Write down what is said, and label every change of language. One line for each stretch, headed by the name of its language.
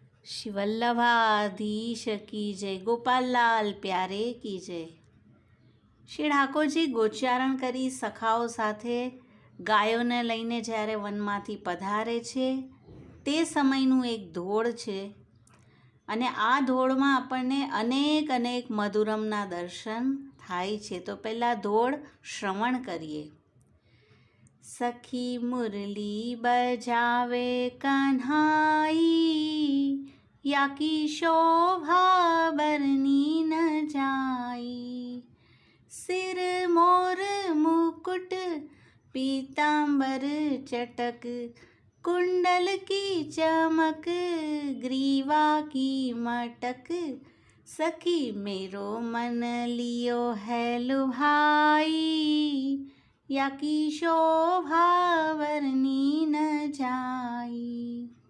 Hindi: श्री वल्लभाधीश की जय, गोपाललाल प्यारे की जय।
Gujarati: શ્રી ઠાકોરજી ગોચારણ કરી સખાઓ સાથે ગાયોને લઈને જ્યારે વનમાંથી પધારે છે તે સમયનું એક ધોળ છે અને આ ધોળમાં આપણને અનેક મધુરમના દર્શન થાય છે। તો પહેલાં ધોળ શ્રવણ કરીએ।
Hindi: સખી મુરલી બજાવે કન્હાઈ, યાકી શોભા બરની ન જાઈ। सिर मोर मुकुट पीतांबर चटक, कुंडल की चमक ग्रीवा की मटक। सखी मेरो मन लियो है लुभाई, याकी शोभा वर्णी न जाई।